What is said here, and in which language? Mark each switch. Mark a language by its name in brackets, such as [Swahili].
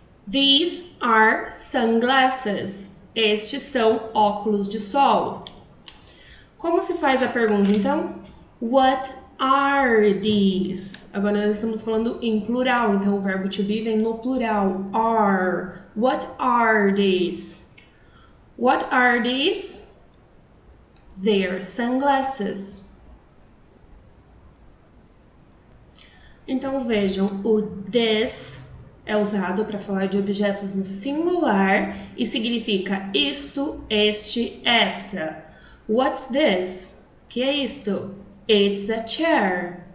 [English] These are sunglasses. [Portuguese] Estes são óculos de sol. Como se faz a pergunta, então? [English] What are these? [Portuguese] Agora nós estamos falando em plural, então o verbo to be vem no plural. [English] Are. What are these? What are these? They are sunglasses. [Portuguese] Então vejam, o this é usado para falar de objetos no singular e significa isto, este, esta. [English] What's this? [Portuguese] O que é isto? [English] It's a chair.